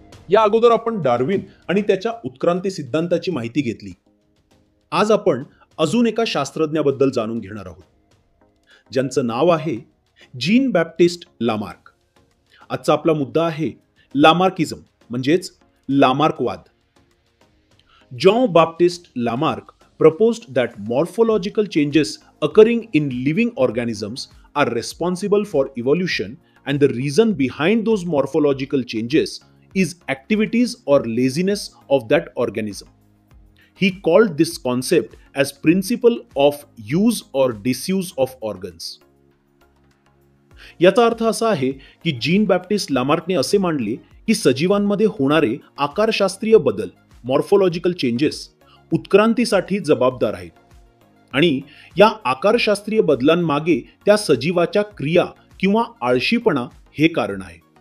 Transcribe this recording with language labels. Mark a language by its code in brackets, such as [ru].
[mr] या अगोदर आपण डार्विन आणि त्याच्या उत्क्रांती सिद्धांताची माहिती घेतली. आज आपण अजून एका शास्त्रज्ञाबद्दल जाणून घेणार आहोत, ज्यांचं नाव आहे जीन बॅप्टिस्ट लामार्क. आजचा आपला मुद्दा आहे लामार्किझम म्हणजेच लामार्कवाद. [en] John Baptiste Lamarck proposed that morphological changes occurring in living organisms are responsible for evolution, and the reason behind those morphological changes is activities or laziness of that organism. He called this concept as principle of use or disuse of organs. [mr] याचा अर्थ असा आहे की gene Baptist लामार्कने असे मांडले की सजीवांमध्ये होणारे आकारशास्त्रीय बदल, मॉर्फोलॉजिकल चेंजेस, उत्क्रांतीसाठी जबाबदार आहेत आणि या आकारशास्त्रीय बदलांमागे त्या सजीवाच्या क्रिया किंवा आळशीपणा हे कारण आहे.